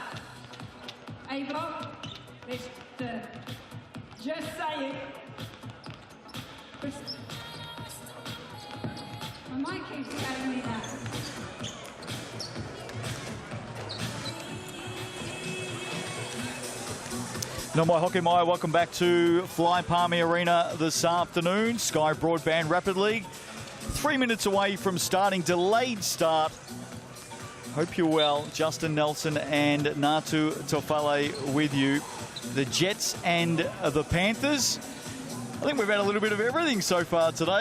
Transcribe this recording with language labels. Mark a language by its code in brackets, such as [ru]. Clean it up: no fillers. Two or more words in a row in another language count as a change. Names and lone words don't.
[en] A block, let's just say it. My mic keeps cutting me out. [mi] No mai hoki mai, [en] welcome back to Fly Palmy Arena this afternoon. Sky Broadband Rapid League. 3 minutes away from starting, delayed start. Hope you're well. Justin Nelson and Natu Tofale with you. The Jets and the Panthers. I think we've had a little bit of everything so far today.